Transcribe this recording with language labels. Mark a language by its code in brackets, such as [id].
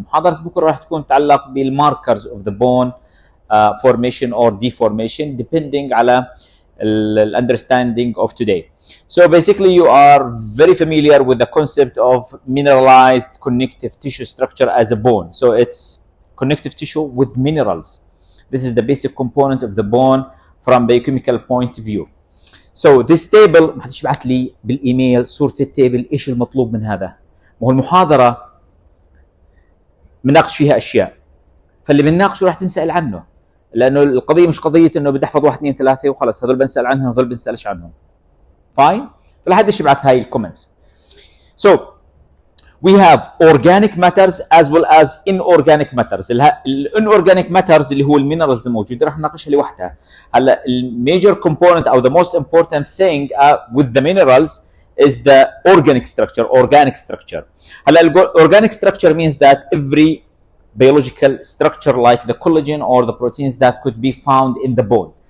[ar] محاضرة بكرة راح تكون تتعلق [en] بالmarkers of the bone formation or deformation depending [ar] على [en] understanding of today. So basically you are very familiar with the concept of mineralized connective tissue structure as a bone. So it's connective tissue with minerals. This is the basic component of the bone from biochemical point of view. So this table [ar] ما حدش بعت لي بالايميل صورة التيبل ايش المطلوب من هذا؟ ما هو المحاضرة بنناقش فيها اشياء، فاللي بنناقشه راح تنسأل عنه، لانه القضية مش قضية انه بدي احفظ 1 2 3 وخلص هذول بنسأل عنهم هذول بنسألش عنهم. فاين؟ فلا حدش يبعث هاي الكومنتس. [en] So we have organic matters as well as inorganic matters. inorganic matters [ar] اللي هو المينرالز الموجوده راح نناقشها لوحدها. هلا الميجر [en] component [ar] او [en] the most important thing with the minerals is the organic structure. هلا organic structure means that every biological structure like the collagen or the proteins that could be found in the bone.